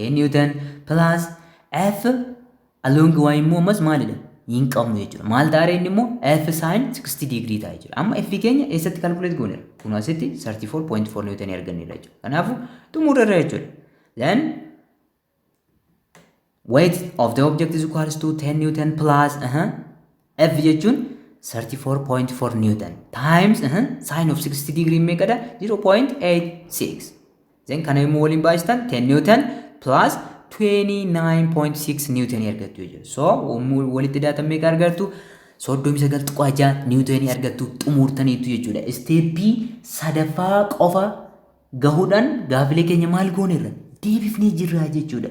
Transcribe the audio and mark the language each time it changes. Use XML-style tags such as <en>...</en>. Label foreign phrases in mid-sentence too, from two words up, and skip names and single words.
<en>10 newton plus f along y</en> <om>immoo ammas maalidha? Hin qabnu jechuudha. Maal ta'a inni immoo f</om> <en>sin 60 degree</en> <om>ta'a jechuudha. Amma f keenya eessatti calculate gooneera? Kun asitti 34.4 newton arganneerra jechuudha. Kanaafuu xumurreerra jechuudha.</om> <en>Then weight of the object is equals to 10 newton plus f</en> <om>jechuun</om> <en>34.4 newton times sin of 60 degree</en> <om>meeqadha</om> <en>0.86. Then kana immoo waliin baay'istan 10 newton plus 29.6 newton argattu jechuudha. So walitti daatan meeqa argattu? 39.6 newton argattu xumurtaniitu jechuudha. Steepii sadaffaa qofa gahuudhaan gaafilee keenya maal gooneerra deebifnee jirra jechuudha.</en>